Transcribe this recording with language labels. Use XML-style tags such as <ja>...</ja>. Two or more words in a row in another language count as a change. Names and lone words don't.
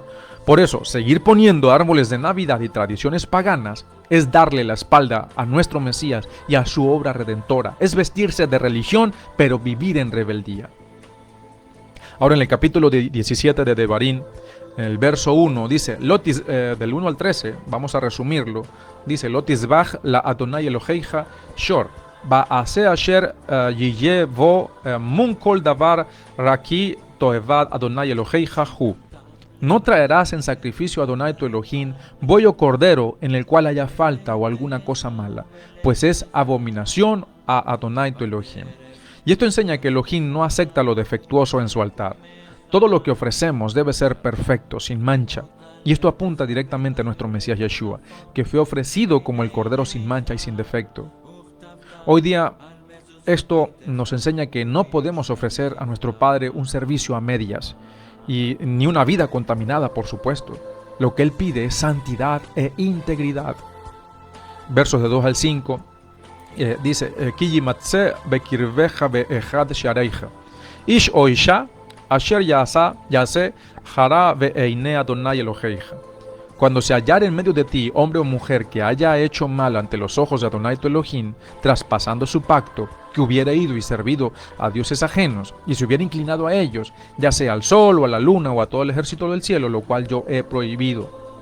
<es>Por eso, seguir poniendo árboles de Navidad y tradiciones paganas es darle la espalda a nuestro Mesías y a su obra redentora. Es vestirse de religión, pero vivir en rebeldía. Ahora en el capítulo 17 de Devarim, en el verso 1, dice, del 1 al 13, vamos a resumirlo, dice,</es> <he>לא תזבח לאדני אלהיך שור. ושה אשר יהיה בו מום כל דבר רע כי תועבת אדני אלהיך הוא.</he> <es>No traerás en sacrificio a Adonai tu Elohim buey o cordero en el cual haya falta o alguna cosa mala, pues es abominación a Adonai tu Elohim. Y esto enseña que Elohim no acepta lo defectuoso en su altar. Todo lo que ofrecemos debe ser perfecto, sin mancha. Y esto apunta directamente a nuestro Mesías Yeshua, que fue ofrecido como el cordero sin mancha y sin defecto. Hoy día esto nos enseña que no podemos ofrecer a nuestro Padre un servicio a medias y ni una vida contaminada, por supuesto. Lo que Él pide es santidad e integridad. Versos de 2 al 5 dice,</es> <he>כי ימצא בקרבך באחד שעריך איש או אשה אשר יעשה הרע בעיני אדני אלהיך.</he> <es>Cuando se hallara en medio de ti, hombre o mujer, que haya hecho mal ante los ojos de Adonai tu Elohim, traspasando su pacto, que hubiera ido y servido a dioses ajenos, y se hubiera inclinado a ellos, ya sea al sol o a la luna o a todo el ejército del cielo, lo cual yo he prohibido.</es>